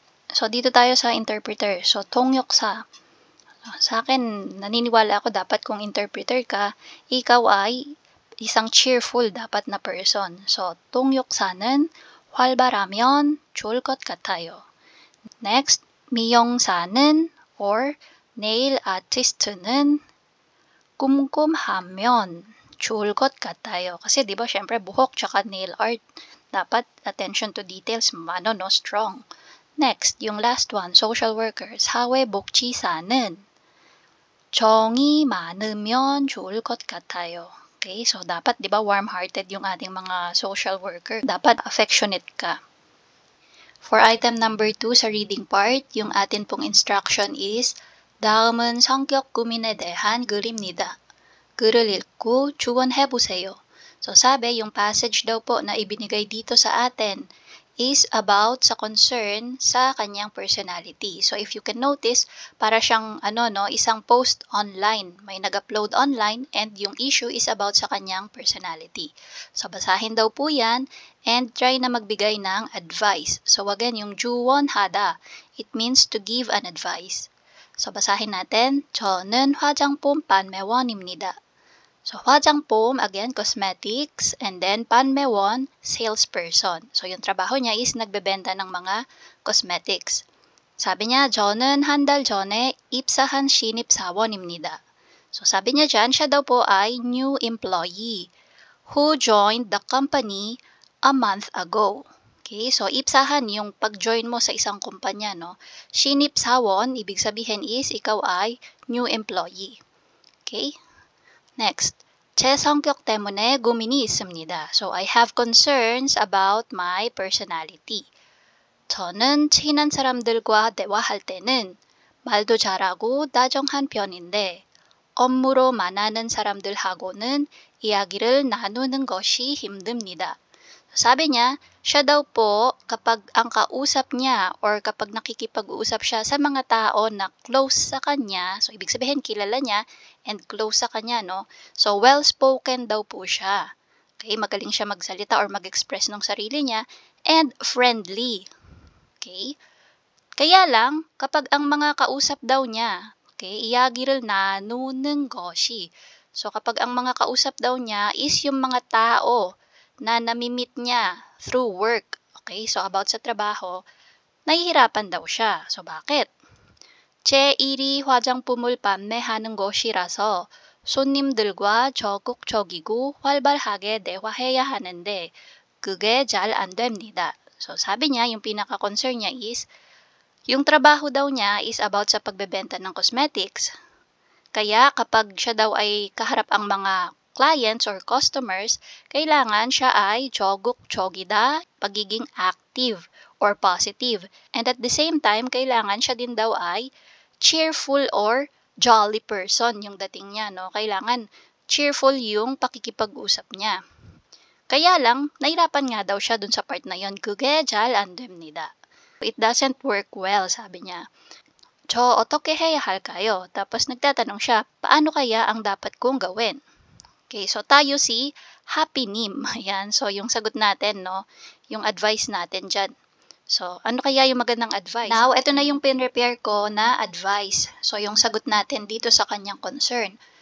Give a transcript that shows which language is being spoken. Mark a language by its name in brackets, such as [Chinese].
[Filipino] So, dito tayo sa interpreter. So, 통역사. Sa akin, naniniwala ako dapat kung interpreter ka, ikaw ay isang cheerful dapat na person. [Korean] So, 통역사는 활발하면 좋을 것 같아요. Next, 미용사는 or nail artist는 꼼꼼하면 좋을 것 같아요. [Filipino] Kasi, di ba, syempre, buhok tsaka nail art. Dapat attention to details, strong. Next, yung last one, social workers. [Korean] 사회복지사는 정이 많으면 좋을 것 같아요. [Filipino] Okay, so dapat, di ba, warm-hearted yung ating mga social worker. Dapat affectionate ka. For item number 2 sa reading part, yung atin pong instruction is [Korean] 다음은 성격 고민에 대한 글입니다. 글을 읽고 주원해보세요. [Filipino] So, sabi, yung passage daw po na ibinigay dito sa atin is about sa concern sa kanyang personality. So, if you can notice, para siyang, isang post online. May nag-upload online and yung issue is about sa kanyang personality. So, basahin daw po yan and try na magbigay ng advice. So, again, yung 주원하다, it means to give an advice. So, basahin natin. [Korean] 저는 화장품 판매원입니다. [Filipino] So, 화장품, again, cosmetics, and then 판매원, salesperson. So, yung trabaho niya is nagbebenta ng mga cosmetics. Sabi niya, [Korean] 저는 한 달 전에 입사한 신입사원입니다. [Filipino] So, sabi niya dyan, siya daw po ay new employee who joined the company a month ago. Okay, so 입사han yung pag-join mo sa isang kumpanya, no? 신입사원, ibig sabihin is ikaw ay new employee. Okay? [Korean] Next, 제 성격 때문에 고민이 있습니다. [English] So, I have concerns about my personality. [Korean] 저는 친한 사람들과 대화할 때는 말도 잘하고 다정한 편인데 업무로 만나는 사람들하고는 이야기를 나누는 것이 힘듭니다. [Filipino] Sabi niya, siya daw po kapag ang kausap niya or kapag nakikipag-uusap siya sa mga tao na close sa kanya, so ibig sabihin kilala niya and close sa kanya, no? So well-spoken daw po siya. Okay, magaling siya magsalita or mag-express ng sarili niya and friendly. Okay? Kaya lang, kapag ang mga kausap daw niya, okay, [Korean] 이야기를 나누는 것이. [Filipino] So kapag ang mga kausap daw niya is yung mga tao na namimit niya through work. Okay, so about sa trabaho, nahihirapan daw siya. So bakit? [Korean] 제 일이 화장품을 판매하는 것이라서 손님들과 적극적이고 활발하게 대화해야 하는데 그게 잘 안 됩니다. [Filipino] So sabi niya, yung pinaka-concern niya is, yung trabaho daw niya is about sa pagbebenta ng cosmetics. Kaya kapag siya daw ay kaharap ang mga clients or customers, kailangan siya ay 적극적이다, pagiging active or positive. And at the same time, kailangan siya din daw ay cheerful or jolly person yung dating niya, no? Kailangan cheerful yung pakikipag-usap niya. Kaya lang, nahirapan nga daw siya dun sa part na yon. [Korean] 그게 잘 안 됩니다. [English] It doesn't work well, [Filipino] sabi niya. [Korean] 저 어떻게 해야 할까요? [Filipino] Tapos nagtatanong siya, paano kaya ang dapat kong gawin? Okay, so tayo si Happy Nim. Ayan, so yung sagot natin, no? Yung advice natin dyan. So, ano kaya yung magandang advice? Now, ito na yung pin-prepare ko na advice. So, yung sagot natin dito sa kanyang concern.